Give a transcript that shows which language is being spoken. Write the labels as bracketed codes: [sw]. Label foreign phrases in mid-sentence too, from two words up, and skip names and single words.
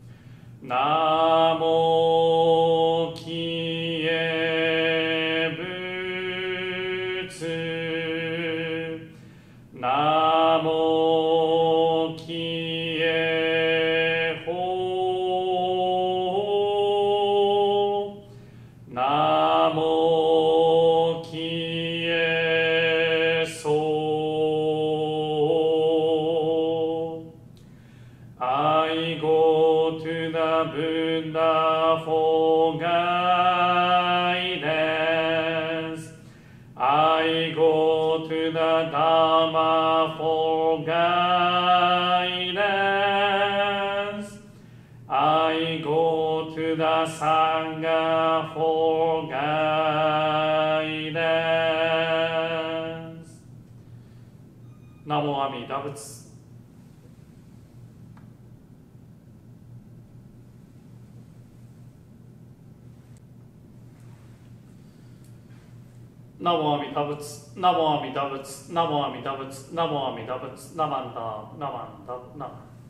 [ja] 南無帰依仏、南無帰依法、南無帰依僧. [en] I go to the Buddha for guidance. I go to the Dharma for guidance. I go to the Sangha for guidance. [ja] ナモアミダ仏。ナモアミダ仏、ナモアミダ仏、ナモアミダ仏、ナモアミダ仏、ナマンダ、ナマンダ、ナマンダ。